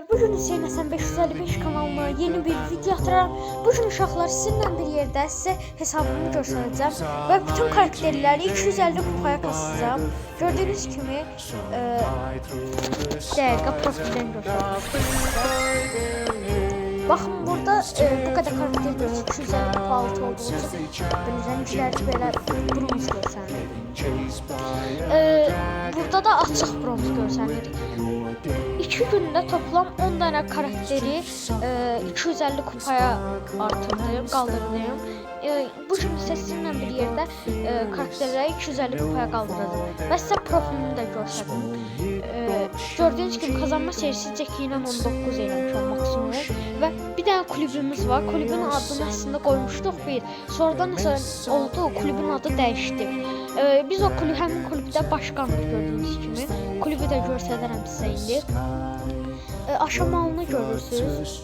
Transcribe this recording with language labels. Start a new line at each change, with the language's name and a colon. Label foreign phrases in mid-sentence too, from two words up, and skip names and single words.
Azerbaijani: Bugün Hüseyin Həsən 555 kanalına yeni bir video atıram. Bugün uşaqlar sizinlə bir yerdə sizə hesabımı göstərəcəm və bütün karakterləri 250 kupaya kasacağım. Gördüğünüz kimi dəqiqə profildən göstərəcəm.
Turkish: Bakın burada bu kadar karakter görürsünüz. 250 kupa altı olduğu için böyle renkleri böyle bronz görsənir.
Azerbaijani: Burada da açıq bronz görsənir. 2 gündə
Turkish: toplam 10 tane
Azerbaijani: karakteri 250 kupaya artırdım, qaldırdım. Bugün isə sizinlə bir yerdə karakterləri 250 kupaya qaldıracağım. Və sizə profilini də göstərdim.
Turkish: Gördüğünüz gibi kazanma serisi Jackie
Azerbaijani: ilə 19 eləmiş
Turkish: maksimum.
Azerbaijani: Və bir dənə kulübümüz var. Kulübün adını əslində qoymuşduq bir. Sonradan nəsə oldu, kulübün adı dəyişdi. Biz o həmin kulübdə başqanıq gördüğünüz kimi. Kulübü də göstərərəm sizə indi.
Turkish: Aşamalını görürsünüz.